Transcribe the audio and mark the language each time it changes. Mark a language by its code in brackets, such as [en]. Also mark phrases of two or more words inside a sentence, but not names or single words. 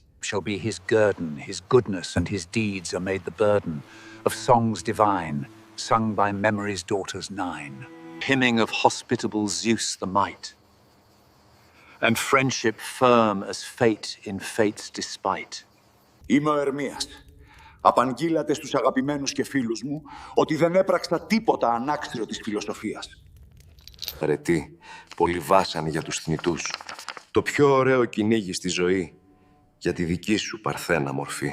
[en] shall be his guerdon, his goodness and his deeds are made the burden of songs divine, sung by memory's daughters 9. Hymning of hospitable Zeus the might, and friendship firm as fate in fate's despite. [el] Είμαι ο Ερμίας. Απαγγείλατε στους αγαπημένους και φίλους μου ότι δεν έπραξα τίποτα ανάξιο της φιλοσοφίας. Αρετή, πολύ βάσανη για τους θνητούς. Το πιο ωραίο κυνήγι στη ζωή, για τη δική σου παρθένα μορφή.